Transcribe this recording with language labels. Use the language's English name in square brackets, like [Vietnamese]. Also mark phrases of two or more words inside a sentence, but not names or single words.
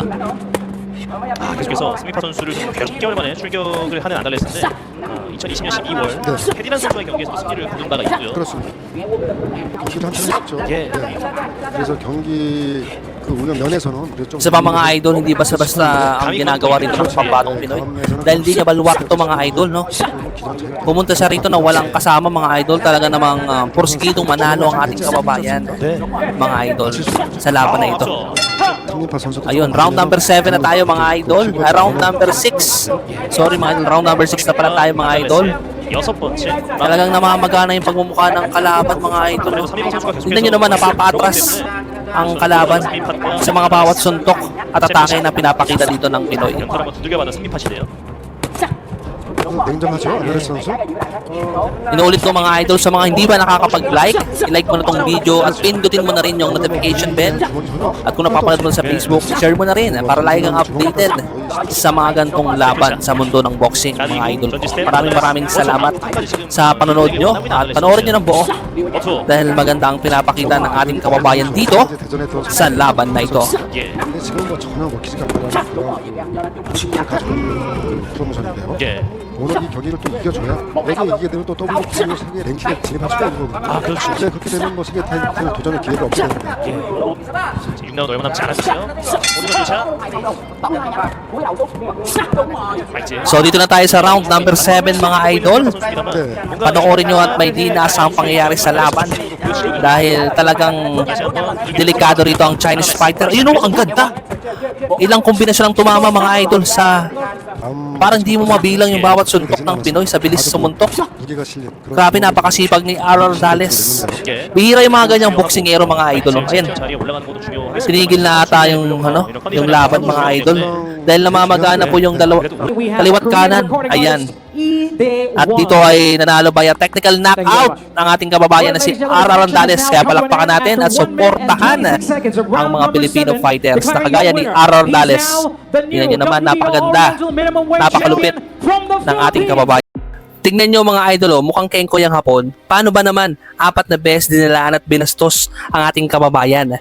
[Korean] 계속해서 스미파 선수를 좀 10개월 만에 출격을 하는 안달레스인데 2020년 12월 헤디란 선수와의 경기에서 승리를 거둔 바가 있고요. 그렇습니다. 경기를 한판 했죠. 예. 그래서 경기 그 운영 면에서는 좀 [Filipino] Isa pa mga idol, hindi basta-basta ang ginagawa rito ng pambatong Pinoy. Dahil hindi niya baluwak ito mga idol, no? Pumunta siya rito na walang kasama mga idol. Talaga namang porsikitong manalo ang ating kababayan, mga idol, sa laban na ito. [Korean] 성민파 선수도 [Filipino] Ayun, [English] round number [Filipino] 7 na tayo mga idol. [English] Round number 6. [Filipino] Sorry mga idol, [English] round number [Filipino] 6 na pala tayo mga idol. [Korean] 6번째 [Filipino] Talagang namamagana yung pagmumukha ng kalaban mga idol. Tingnan nyo naman, napapa-atras ang kalaban sa mga bawat suntok at atake na pinapakita dito ng Pinoy. [Korean] 연타를 한번 두들겨받은 3인파시네요. 냉정하죠, 안드레스 선수. [Filipino] Inuulit ko mga idol sa mga hindi ba nakakapag-like, i-like mo na tong video at pindutin mo na rin yung [English] notification bell. [Filipino] At kung napapanood mo sa Facebook, share mo na rin para lagi kang updated sa mga gantong laban sa mundo ng boxing mga idol ko. Maraming salamat sa panonood nyo at panoorin nyo ng buo dahil maganda ang pinapakita ng ating kababayan dito sa laban na ito. [Korean] 예. 근데 지금 뭐 전혀 먹히지가 않는 그런 가져온 프로모션인데요. 예. 오늘 이 경기를 또 이겨줘야 내가 이기게 되면 또 WBO 세계 랭킹에 진입할 수가 있는 거거든요. 아, 그렇죠. 네, 그렇게 되면 뭐 세계 타이틀 도전의 기회가 없게 되는데. 예. 6라운드 얼마 남지 않았어요. 오른쪽 샷. 파이팅. [Filipino] So dito na tayo sa [English] round number [Filipino] 7 mga idol. [Korean] 선수입니다만 [Filipino] Panoorin nyo at may di inaasahang pangyayari sa laban dahil talagang delikado rito ang [English] Chinese fighter. [Filipino] Ayun o, ang ganda! Ilang kombinasyon ang tumama mga idol sa parang di mo mabilang yung bawat suntok ng Pinoy sa bilis sumuntok. [Korean] 무게가 실린 그런 [Filipino] Grabe, napakasipag ni Aaron Dales. Bihira yung mga ganyang boksingero mga idol. Ayan, [Korean] 자리에 올라가는 것도 중요하겠습니다. [Filipino] tinigil na ata yung laban mga idol. Dahil namamagana po yung kaliwat kanan. Ayan. At dito ay nanalo [English] by a technical knockout [Filipino] ang ating kababayan na si Aaron Dales. Kaya palakpakan natin at suportahan ang mga [English] Filipino fighters [Filipino] na kagaya ni Aaron Dales. Tingnan nyo naman, napakaganda, napakalupit ng ating kababayan. Tingnan nyo mga idol, mukhang kengko yung hapon. Paano ba naman 4 na beses dinilaan at binastos ang ating kababayan?